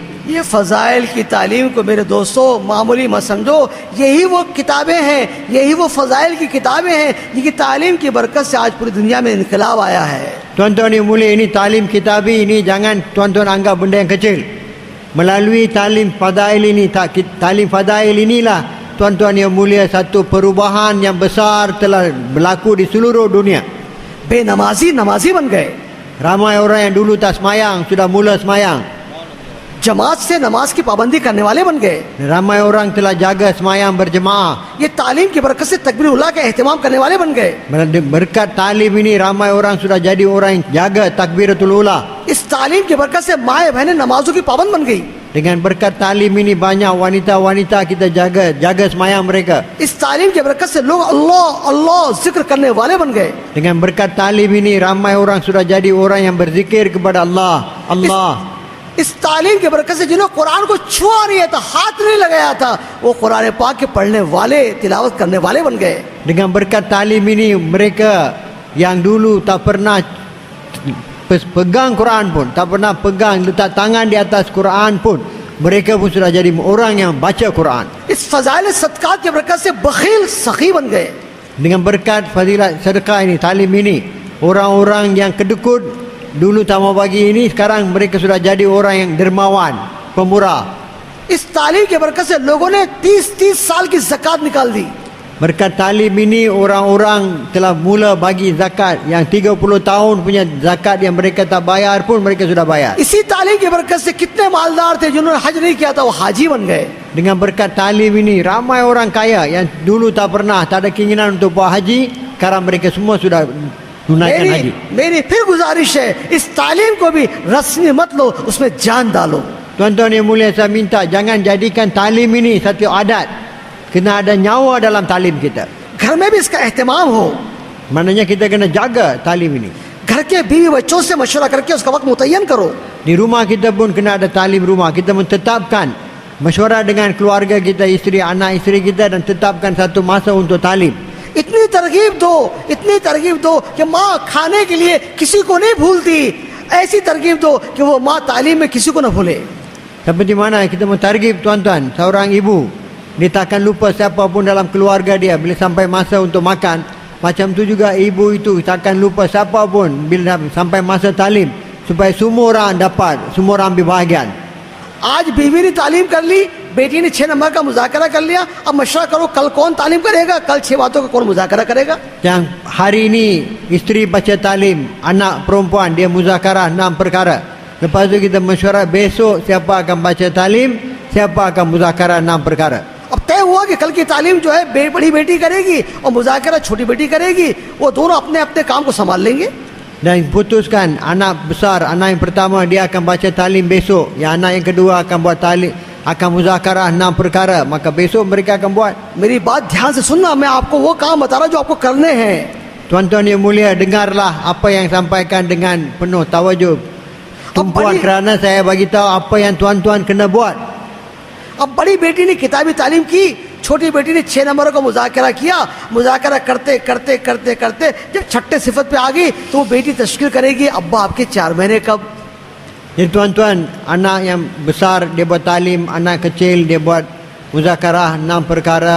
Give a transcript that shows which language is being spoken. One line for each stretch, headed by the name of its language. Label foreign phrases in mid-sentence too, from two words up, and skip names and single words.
Hindi: ये फ़ज़ाइल की तालीम को मेरे दोस्तों मामूली मत समझो, यही वो किताबें हैं, यही वो फ़ज़ाइल की किताबें हैं जिनकी तालीम की बरकत से आज पूरी दुनिया में इनकलाब आया है।
Malay: Tuan-tuan yang mulia, ini talim kitabi ini jangan tuan-tuan anggap benda yang kecil. Melalui talim fadail ini, talim fadail inilah tuan-tuan yang mulia, satu perubahan yang besar telah berlaku di seluruh dunia.
Hindi: बेनमाजी नमाजी बन गए,
Malay: Ramai orang yang dulu tak semayang sudah mula semayang.
Hindi: जमात से नमाज की पाबंदी करने वाले बन गए।
Malay: Ramai orang telah jaga semayang berjemaah.
Hindi: ये तालीम की बरकत से तकबीरुल्लाह का एहतमाम करने वाले बन गए।
Malay: Berkat talim ini ramai orang sudah jadi orang yang jaga
Arabic: تكبيرة الأولى.
Hindi: इस तालीम की बरकत से माए बहनें नमाजों की पाबंद बन गई।
Malay: Dengan berkat talim ini banyak wanita-wanita kita jaga semayang mereka.
Hindi: इस तालीम की बरकत से लोग अल्लाह अल्लाह जिक्र करने वाले बन गए।
Malay: Dengan berkat talim ini ramai orang sudah jadi orang yang berzikir kepada Allah. Allah.
Hindi: इस तालीम की बरकत से जिन्होंने कुरान को छुआ नहीं था, हाथ नहीं लगाया था, वो कुरान पाक के पढ़ने वाले, तिलावत करने वाले बन गए।
Malay: Dengan berkat talim ini mereka yang dulu tak pernah pegang Quran pun, tak pernah pegang letak tangan di atas Quran pun, mereka pun sudah jadi orang yang baca Quran.
Hindi: इस फजाइल सदकात की बरकत से बखील सखी बन गए।
Malay: Dengan berkat fadilat sedekah ini, talim ini, orang-orang yang kedekut dulu tak mau bagi ini, sekarang mereka sudah jadi orang yang dermawan, pemurah.
Hindi: इस तालीम की बरकत से लोगों ने 30-30 साल की ज़कात निकाल दी।
Malay: Berkat talim ini orang-orang telah mula bagi zakat, yang 30 tahun punya zakat yang mereka tak bayar pun mereka sudah bayar.
Hindi: इसी तालीम की बरकत से कितने मालदार थे जिन्होंने हज नहीं किया था, वो हाजी बन गए।
Malay: Dengan berkat talim ini ramai orang kaya yang dulu tak pernah, tak ada keinginan untuk buat haji, sekarang mereka semua sudah tunaikan haji.
Hindi: मेरी फिर गुजारिश है, इस तालीम को भी रस्मी मत लो, उसमें जान डालो।
Malay: Tuan-tuan yang mulia, saya minta jangan jadikan talim ini satu adat. Kena ada nyawa dalam talim kita.
Hindi: घर में भी इसका एहतमाम हो।
Malay: Maknanya kita kena jaga talim ini.
Hindi: घर के बीवी बच्चों से मशवरा करके उसका वक्त मुतय्यन करो।
Malay: Di rumah kita pun kena ada talim rumah. Kita mentetapkan mesyuarat dengan keluarga kita, isteri, anak isteri kita, dan tetapkan satu masa untuk talim.
Hindi: इतनी तरगीब दो कि माँ खाने के लिए किसी को नहीं भूलती, ऐसी तरगीब दो कि वो माँ तालीम में किसी को न भूले।
Malay: Seperti mana kita mentargib tuan-tuan, seorang ibu dia takkan lupa siapapun dalam keluarga dia bila sampai masa untuk makan. Macam tu juga ibu itu takkan lupa siapapun bila sampai masa talim, supaya semua orang dapat, semua orang ambil bahagian.
Hindi: आज बीवी ने तालीम कर ली, बेटी ने 6 नंबर का मुज़ाकरा कर लिया, अब मशवरा करो कल कौन तालीम करेगा, कल 6 बातों का कौन मुज़ाकरा करेगा।
Malay: Yang hari ini isteri baca talim, anak perempuan dia muzakarah 6 perkara. Lepas tu kita mesyuarat besok siapa akan baca talim, siapa akan muzakarah 6 perkara.
Hindi: अब तय हुआ कि कल की तालीम जो है बड़ी बेटी करेगी और मुज़ाकरा छोटी बेटी करेगी, वो दोनों अपने अपने काम को संभाल लेंगे।
Malay: dan putuskan anak besar, anak yang pertama dia akan baca talim besok, yang anak yang kedua akan buat talim, akan muzakarah 6 perkara, maka besok mereka akan buat.
Hindi: मेरी बात ध्यान से सुनना, मैं आपको वो काम बता रहा हूं जो आपको करने हैं.
Malay: Tuan-tuan yang mulia, dengarlah apa yang sampaikan dengan penuh tawajud. Tumpuan kerana saya bagi tahu apa yang tuan-tuan kena buat.
Hindi: अब बड़ी बेटी ने किताबी तालीम की, छोटी बेटी ने 6 नंबरों का मुजाकरा किया. मुजाकरा करते करते करते करते जब छठे सिफत पे आ गई तो वो बेटी तश्कील करेगी, अब्बा आपके 4 महीने कब.
Malay: Jadi tuan-tuan, anak yang besar dia buat talim, anak kecil dia buat muzakarah 6 perkara.